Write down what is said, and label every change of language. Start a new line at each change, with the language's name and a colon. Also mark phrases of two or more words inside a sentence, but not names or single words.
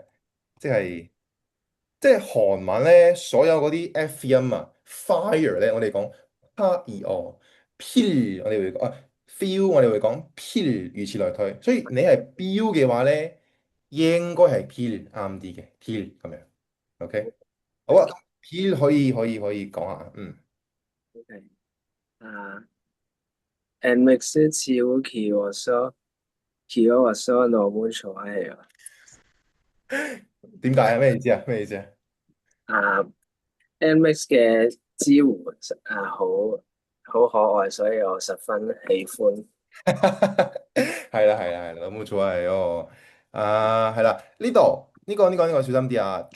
Cantonese: 即係即係韓文咧，所有嗰啲 F 音啊，fire 咧，我哋講 pill，我哋會講feel，我哋會講 pill，如此類推。所以你係標嘅話咧，應該係 pill 啱啲嘅 pill 咁樣，OK？好啊，pill 可以講下，
Korean: OK，啊，MX 지우 귀여워서 너무 좋아해요.
Cantonese: 點解啊？咩意思啊？咩意思啊？啊，MX 嘅支援好可愛，所以我十分喜歡。係啦，冇錯係哦。係啦，呢個小心啲啊！